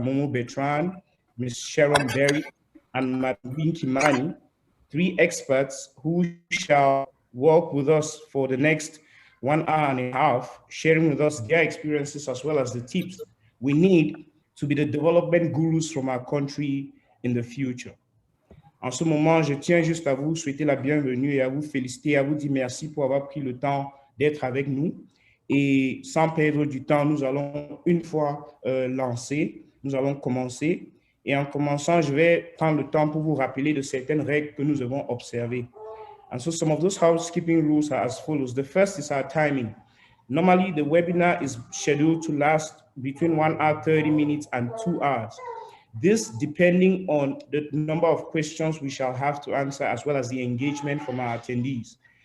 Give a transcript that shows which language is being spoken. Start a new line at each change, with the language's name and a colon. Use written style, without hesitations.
English: Momo Bertrand, Ms. Sharon Berry, and Madam Kimani, three experts who shall work with us for the next 1 hour and a half, sharing with us their experiences as well as the tips we need to be the development gurus from our country in the future.
French: En ce moment, je tiens juste à vous souhaiter la bienvenue et à vous féliciter, à vous dire merci pour avoir pris le temps d'être avec nous. Et sans perdre du temps, nous allons une fois lancé, nous allons commencer. Et en commençant, je vais prendre le temps pour vous rappeler de certaines règles que nous avons observées.
English: And so some of those housekeeping rules are as follows. The first is our timing. Normally, the webinar is scheduled to last between 1 hour, 30 minutes and 2 hours. This depending on the number of questions we shall have to answer as well as the engagement from our attendees.